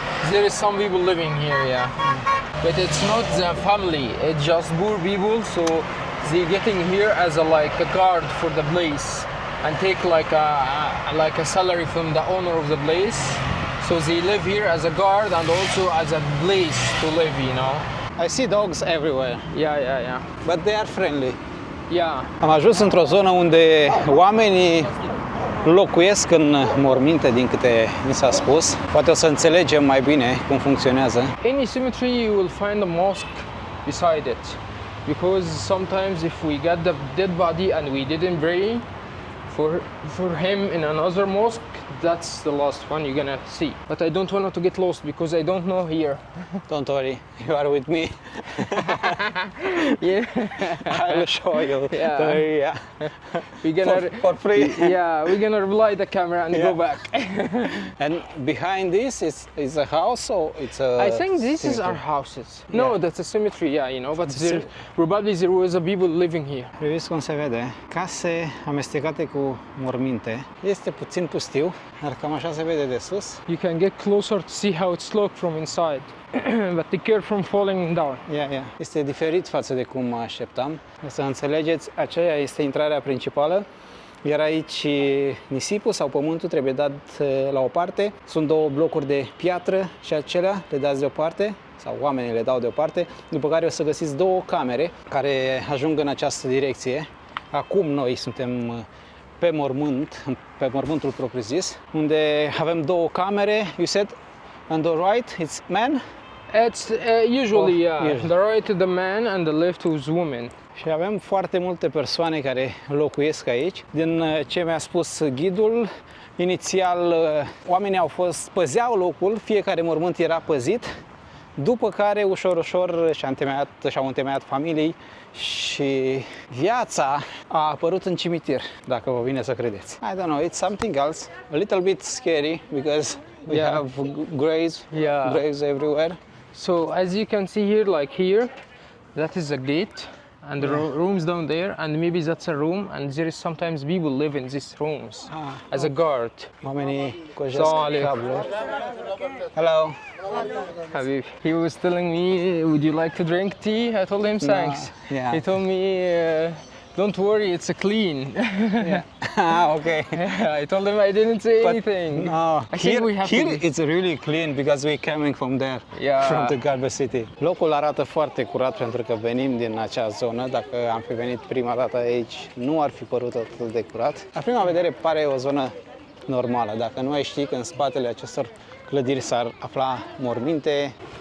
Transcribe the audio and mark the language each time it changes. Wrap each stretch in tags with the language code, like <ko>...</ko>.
<en>There is some people living here, yeah. But it's not the family, it's just poor people, so they getting here as a guard for the place and take like a salary from the owner of the place. So they live here as a guard and also as a place to live, you know. I see dogs everywhere, Yeah. but they are friendly. Yeah.</en> <ro>Am ajuns într-o zonă unde oamenii locuiesc în morminte, din câte mi s-a spus. Poate o să înțelegem mai bine cum funcționează.</ro> <en>Any cemetery you will find a mosque beside it. Because sometimes if we got the dead body and we didn't pray for him in another mosque, that's the last one you're gonna see. But I don't want to get lost because I don't know here. Don't worry, you are with me. Yeah. I'll show you. Yeah. the area. We're gonna For free. Yeah, we're gonna relight the camera and go Yeah. back. And behind this is a house, or it's a I think this is our cemetery? houses. No, Yeah. that's a cemetery, yeah, you know, but It's a there, probably there was a people living here.</en> <ro>Priviți cum se vede, case amestecate cu morminte. Este puțin pustiu, dar cam așa se vede de sus.</ro> <en>You can get closer to see how it's looked from inside. But take care from falling down. Yeah.</en> <ro>Este diferit față de cum mă așteptam. Să înțelegeți, aceea este intrarea principală. Iar aici nisipul sau pământul trebuie dat la o parte. Sunt două blocuri de piatră și acelea le dați deoparte, sau oamenii le dau deoparte, după care o să găsiți două camere care ajung în această direcție. Acum noi suntem pe mormântul propriu-zis, unde avem două camere.</ro> <en>You said on the right it's man? It's usually, yeah, usually. the right to the man and the left to the woman.</en> <ro>Și avem foarte multe persoane care locuiesc aici. Din ce mi-a spus ghidul, inițial oamenii păzeau locul, fiecare mormânt era păzit, după care ușor și-au întemeiat familii și viața a apărut în cimitir, dacă vă vine să credeți.</ro> <en>I don't know, it's something else, a little bit scary because we have graves everywhere. So as you can see here, like here, that is a gate and the rooms down there, and maybe that's a room, and there is sometimes people live in these rooms as a guard.</en> <ro>Oamenii cojesc</ro> <ar>Salam alaikum.</ar> <ro>cabluri. Hello.</ro> <en>Habib, he was telling me, would you like to drink tea? I told him thanks. Yeah. He told me Don't worry, it's clean. Ah, okay. I told him I didn't say But anything. no, I think we have here to. it's really clean because we're coming from there, Yeah. from the garbage city.</en> <ro>Locul arată foarte curat pentru că venim din acea zonă. Dacă am fi venit prima dată aici, nu ar fi părut atât de curat. La prima vedere pare o zonă normală. Dacă nu ai ști că în spatele acestor clădiri s-ar afla morminte.</ro>